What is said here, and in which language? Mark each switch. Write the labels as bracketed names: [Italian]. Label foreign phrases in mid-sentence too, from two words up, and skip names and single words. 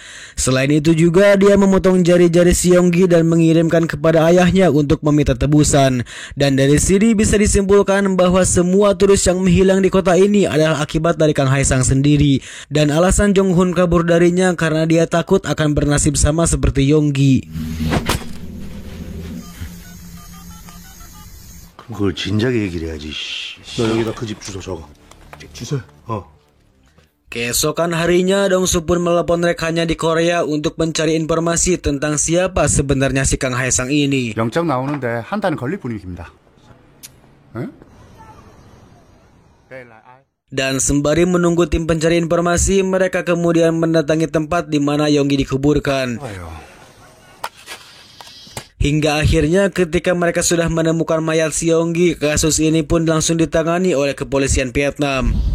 [Indonesian] Selain itu juga dia memotong jari-jari si Yonggi dan mengirimkan kepada ayahnya untuk meminta tebusan. Dan dari sini bisa disimpulkan bahwa semua turis yang menghilang di kota ini adalah akibat dari Kang Haesang sendiri. Dan alasan Jong-hun kabur darinya karena dia takut akan bernasib sama seperti Yonggi. [Korean] 그걸 진작에 얘기를 해야지. 너 여기다 그 집 주소 적어. 주소? [Indonesian] Keesokan harinya, Dongsu pun melepon rekannya di Korea untuk mencari informasi tentang siapa sebenarnya si Kang Haesang ini. [Korean] 영장 나오는데 한 달은 걸릴 분위기입니다. [Indonesian] Dan sembari menunggu tim pencari informasi, mereka kemudian mendatangi tempat di mana Yonggi dikuburkan. Hingga akhirnya ketika mereka sudah menemukan mayat si Yonggi, kasus ini pun langsung ditangani oleh kepolisian Vietnam.